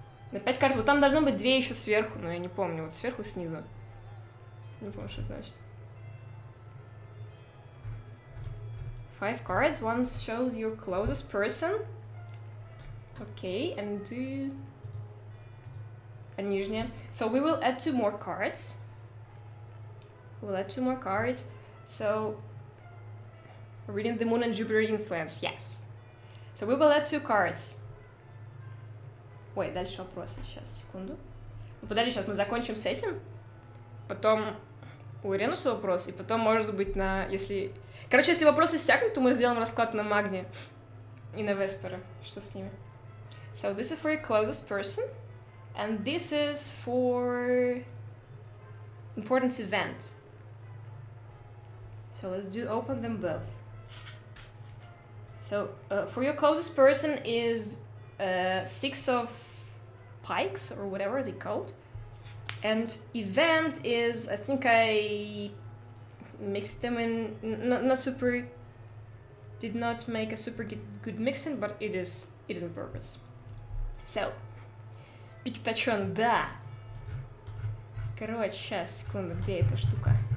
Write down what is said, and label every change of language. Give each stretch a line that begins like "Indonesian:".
Russian: На 5 карт, вот там должно быть 2 еще сверху, но я не помню, вот сверху, снизу. Не помню, что это значит.
English: 5 cards, one shows your closest person. Okay, and do...
Russian: a нижняя.
English: So we will add 2 more cards. We'll add 2 more cards. So, reading the Moon and Jupiter influence, yes. So we will add 2 cards.
Russian: Ой, дальше вопросы, сейчас, секунду. Ну, подожди, сейчас мы закончим с этим. Потом у Иринуса вопрос, и потом, может быть, на... если... Короче, если вопросы иссякнут, то мы сделаем расклад на Магне и на Веспера. Что с ними?
English: So this is for your closest person. And this is for important event. So let's open them both. So for your closest person is 6 of pikes, or whatever they called. And event is, I think I mixed them in, not super, did not make a super good mixing, but it is on purpose.
Russian: So, Пиктачон, да. Короче, сейчас, секунду, где эта штука?